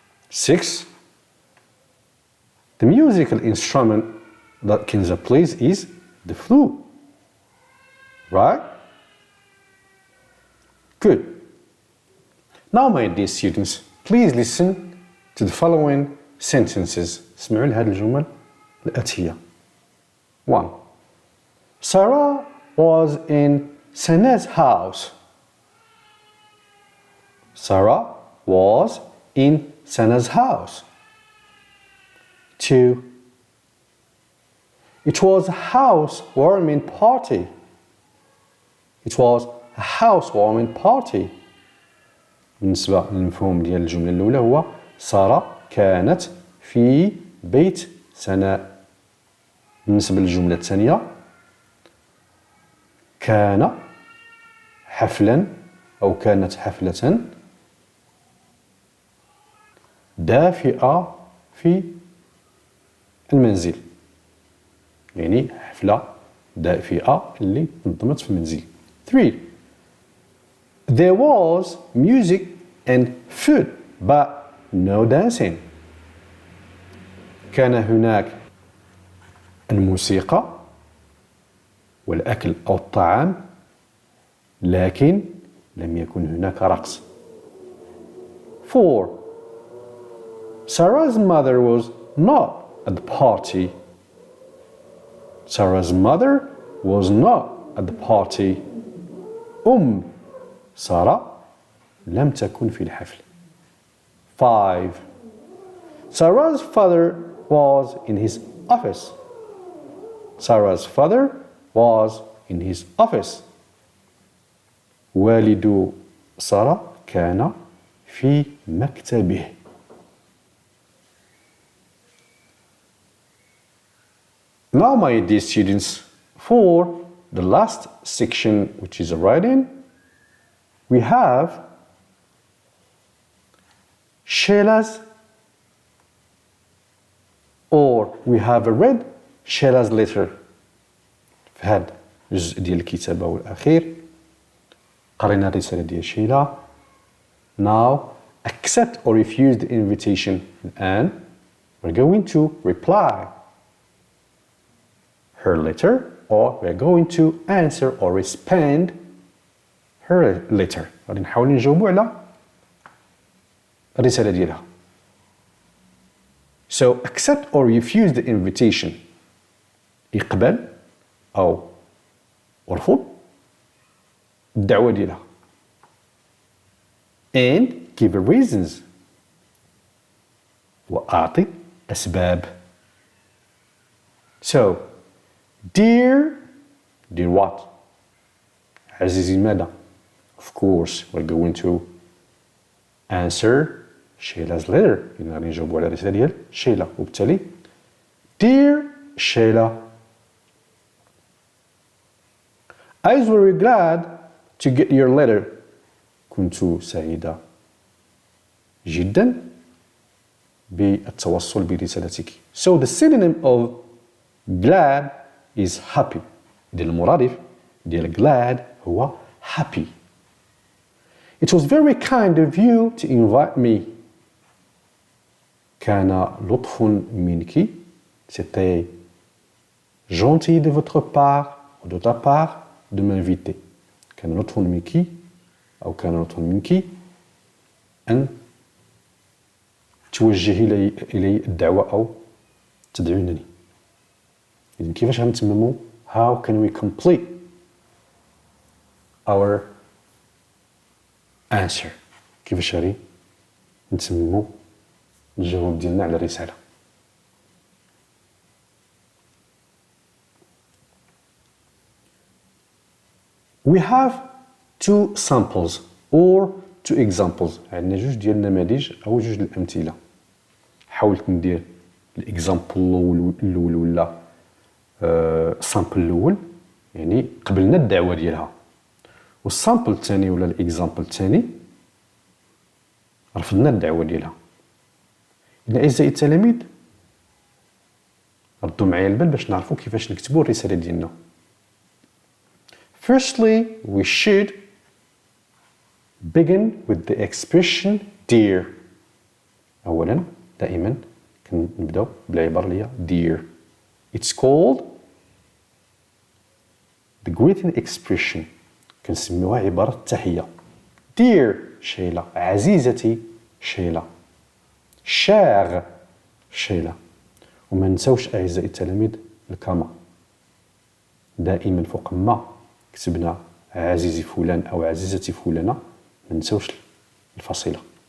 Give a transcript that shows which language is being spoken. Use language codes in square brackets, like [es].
[en] 6. The musical instrument that Kinza plays is the flute. Right? Good. Now, my dear students, please listen to the following sentences. [ar] اسمعوا لهذه الجمل الآتية. [en] 1. Sarah was in Sana's house. Sarah was in Sana's house. 2. It was a housewarming party. It was a housewarming party. [ar] بالنسبة للمفهوم ديال الجملة الأولى هو سارة كانت في بيت سناء. بالنسبة للجملة الثانية كان حفلا أو كانت حفلة دافئة في المنزل. يعني حفلة دافئة اللي نظمت في المنزل. [en] 3. There was music and food but no dancing. [ar] كان هناك الموسيقى والأكل أو الطعام لكن لم يكن هناك رقص. [en] 4. Sarah's mother was not at the party. Sarah's mother was not at the party. [ar] سارة لم تكن في الحفل. 5. [en] Sarah's father was in his office. Sarah's father was in his office. [ar] والد سارة كان في مكتبه. [en] Now, my dear students, for the last section, which is writing, we have Sheila's, or we have read Sheila's letter. [ar] في هذا الجزء ديال الكتابة والأخير قرينا الرسالة ديال شيلا. [en] Now, accept or refuse the invitation, and we're going to reply her letter, or we're going to answer or respond her letter. [ar] غادي نحاول نجاوبوا على الرسالة ديالها. [en] So, accept or refuse the invitation. [ar] اقبل أو ارفض الدعوة ديالها. [en] And give reasons. [ar] وأعطي أسباب. [en] So, dear what? [ar] عزيزي ماذا? [en] Of course, we're going to answer Sheila's letter. [ar] إن غادي نجاوبوا على الرسالة ديال شيلا، وبالتالي [en] Dear Sheila, I was very glad to get your letter. [ar] كنت سعيدة جدا بالتوصل برسالتك. [en] So the synonym of glad is happy. [ar] ديال المرادف ديال glad هو happy. [en] It was very kind of you to invite me. [ar] كان لطف منك. [fr] C'était gentil de votre part ou de ta part de m'inviter. [ar] كان لطف منك أو كان لطف منك أن توجهي إلي الدعوة أو تدعونني. إذن كيفاش غنتمموا [en] how can we complete our answer؟ [ar] كيفاش غادي نتمموا الجواب ديالنا على الرسالة؟ [en] We have two samples or two examples. [ar] عندنا جوج ديال النماذج أو جوج الأمثلة. حاولت ندير الإكزامبل الأول ولا السامبل الأول يعني قبلنا الدعوة ديالها، والسامبل الثاني ولا الإكزامبل الثاني رفضنا الدعوة ديالها. إذن أعزائي التلاميذ ردوا معايا البال باش نعرفوا كيفاش نكتبوا الرسالة ديالنا. [en] Firstly, we should begin with the expression dear. [ar] أولاً دائماً كنبداو بالعبارة اللي هي dear. [en] It's called the greeting expression. [ar] كنسميوها عبارة التحية. [en] Dear [ar] شيلة، عزيزتي شيلة، [fr] chère [ar] شيلة. وما نساوش أعزائي التلاميذ الكما. دائما فوق ما كتبنا عزيزي فلان أو عزيزتي فلانة ما نساوش الفصيلة.